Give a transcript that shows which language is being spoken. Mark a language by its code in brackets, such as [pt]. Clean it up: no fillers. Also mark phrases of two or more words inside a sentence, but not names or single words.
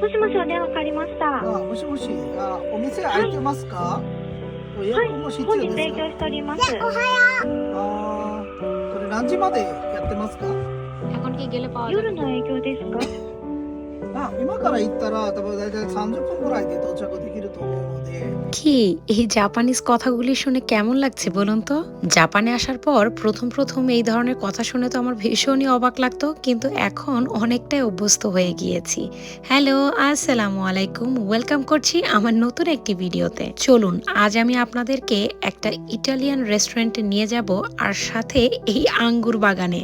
[ja] しお電話かかりました。もしもし、お店はい。開いてますか？予はい。約も必本日要です。営業しております。これ何時までやってますか？ [bn] এখন কি গেলে পাওয়া যাবে? [ja] 夜の営業ですか？今から行ったら多分大体30分ぐらいで到着できると思うので。 [bn] কি এই জাপানিজ কথাগুলি শুনে কেমন লাগছে বলুন তো? জাপানে আসার পর প্রথম এই ধরনের কথা শুনে তো আমার ভীষণই অবাক লাগতো, কিন্তু এখন অনেকটাই অভ্যস্ত হয়ে গিয়েছি। হ্যালো, [ar] السلام عليكم. [bn] ওয়েলকাম করছি আমার নতুন একটি ভিডিওতে। চলুন আজ আমি আপনাদেরকে একটা [en] Italian restaurant [bn] নিয়ে যাব, আর সাথে এই আঙ্গুর বাগানে।